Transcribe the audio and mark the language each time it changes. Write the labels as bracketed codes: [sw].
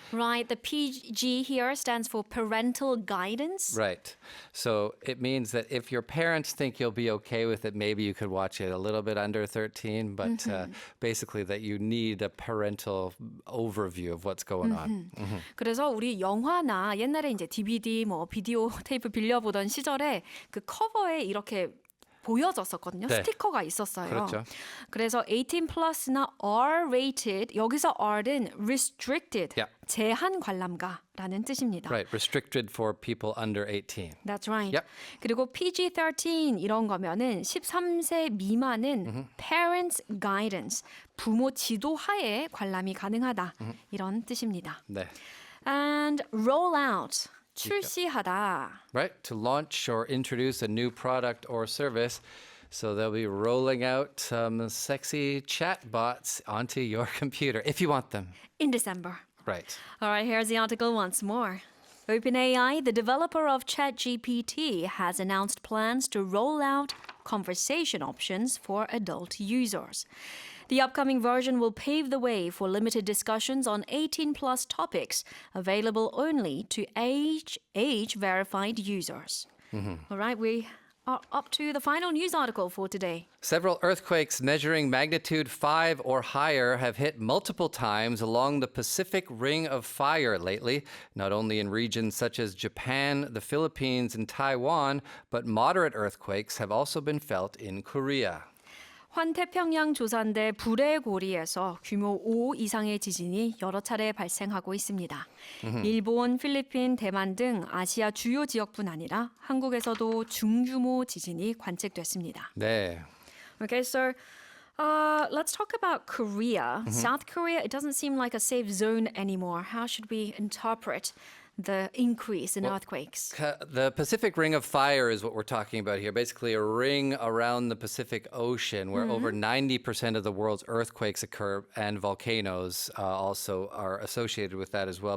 [en] Right. The PG here stands for parental guidance. Right. So it means that if your parents think you'll be okay with it, maybe you could watch it a little bit under 13, but basically that you need a parental overview of what's going on. [ko] 그래서 우리 영화나 옛날에 이제 DVD 뭐 비디오 테이프 빌려보던 시절에 그 커버에 이렇게 보여졌었거든요. 네. 스티커가 있었어요. 그렇죠. 그래서 18 플러스나 R-rated 여기서 R는 restricted [en] Yeah. [ko] 제한 관람가라는 뜻입니다. [en] Right. Restricted for people under 18. That's right. Yep. [ko] 그리고 PG-13 이런 거면은 13세 미만은 parents guidance 부모 지도 하에 관람이 가능하다 이런 뜻입니다. 네. [en] And roll out 출시하다. Right? To launch or introduce a new product or service. So they'll be rolling out some sexy chat bots onto your computer if you want them. In December. Right. All right, here's the article once more. OpenAI, the developer of ChatGPT, has announced plans to roll out conversation options for adult users. The upcoming version will pave the way for limited discussions on 18 plus topics available only to age verified users. All right, we are up to the final news article for today. Several earthquakes measuring magnitude 5 or higher have hit multiple times along the Pacific Ring of Fire lately, not only in regions such as Japan, the Philippines, and Taiwan, but moderate earthquakes have also been felt in Korea. [ko] 환태평양 조산대 불의 고리에서 규모 5 이상의 지진이 여러 차례 발생하고 있습니다. 일본, 필리핀, 대만 등 아시아 주요 지역뿐 아니라 한국에서도 중규모 지진이 관측됐습니다. 네. [en] Okay, so let's talk about Korea. South Korea, it doesn't seem like a safe zone anymore. How should we interpret the increase in earthquakes? The Pacific Ring of Fire is what we're talking about here. Basically, a ring around the Pacific Ocean where over 90% of the world's earthquakes occur, and volcanoes also are associated with that as well.